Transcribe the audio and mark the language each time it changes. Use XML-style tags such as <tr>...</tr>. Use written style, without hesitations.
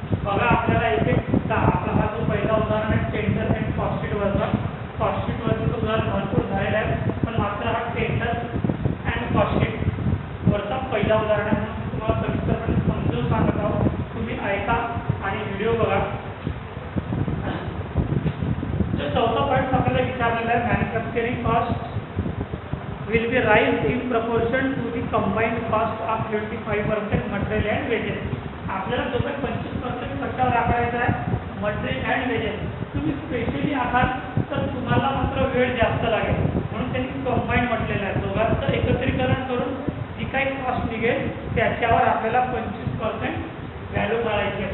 <mr>बघा, आपल्याला इथे आपला हा जो पहिला उदाहरण आहे टेंडर अँड कॉस्टशीटवरचा, कॉस्टशीटवरचं उदाहरण भरपूर झालेलं आहे, पण मात्र हा टेंडर अँड कॉस्टशीटवरचा पहिला उदाहरण आहे. तुम्हाला सविस्तरपणे समजून सांगत आहोत, तुम्ही ऐका आणि व्हिडिओ बघा. जो चौथा पॉईंट आपल्याला विचारलेला आहे, manufacturing cost</mr> <en>will be rise in proportion to the combined cost of 25% material and wages.</en> <mr>आपल्याला जो काही 25% खर्चावर आकारायचा आहे मटेरियल अँड वेजेस, तुम्ही स्पेशली आहात तर तुम्हाला मात्र वेळ जास्त लागेल, म्हणून त्यांनी कंबाईन म्हटलेलं आहे. दोघांचं एकत्रीकरण करून जी काही कॉस्ट निघेल त्याच्यावर आपल्याला 25% व्हॅल्यू काढायची आहे.</mr>